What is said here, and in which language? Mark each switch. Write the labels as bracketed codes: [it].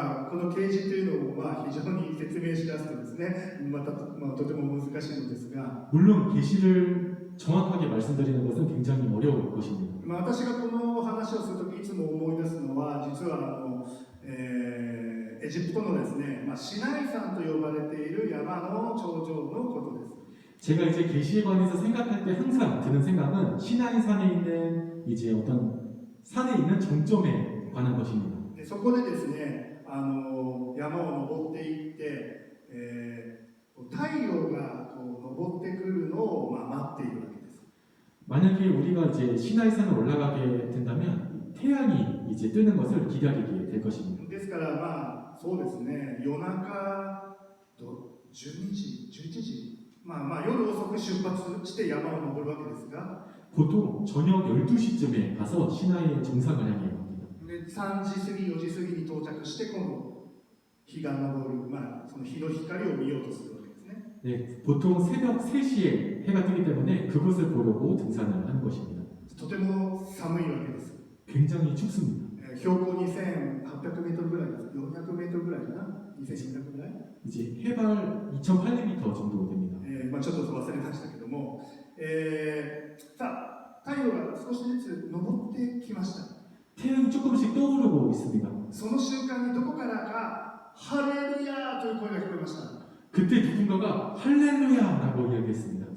[ja] この啓示というのを非常に説明しだすとですね、とても難しいのですが、 [ko] 물론 계시를 정확하게 말씀드리는 것은 굉장히 어려울 것입니다. [ja] 私がこの話をするときいつも思い出すのは、実はエジプトのですね、シナイ山と呼ばれている山の頂上のことです。 [ko] 제가 이제 계시에 관해서 생각할 때 항상 드는 생각은 시나이 산에 있는 이제 어떤 산에 있는 정점에 관한 것입니다. [ja] そこでですね、山を登っていって、太陽が登ってくるのを待っているわけです。 [ko] 만약에 우리가 이제 시나이 산을 올라가게 된다면 태양이 이제 뜨는 것을 기다리게 될 것입니다. [ja] ですからそうですね、夜中12時、11時、夜遅く出発して山を登るわけですが、 [ko] 보통 저녁 12시쯤에 가서 시나이의 정상을 향해 갑니다. [ja] で3時過ぎ、4時過ぎに到着して今度日が昇る、その日の光を見ようとするわけですね。 [ko] 네, 보통 새벽 3시에 해가 뜨기 때문에 그것을 보려고 등산을 하는 것입니다. [ja] とても寒いわけです。 [ko] 굉장히 춥습니다. [ja] 標高2800メートルぐらいです。400メートルぐらいかな、2400ぐらい、 [ko] 이제 해발 2,800m 정도 됩니다. [ja] ちょっと忘れましたけども、さあ太陽が少しずつ昇ってきました。 [ko] 태양이 조금씩 떠오르고 있습니다. [ja] その瞬間にどこからかハレルヤという声が聞こえました。 [ko] 그때 누군가가 할렐루야라고 이야기했습니다.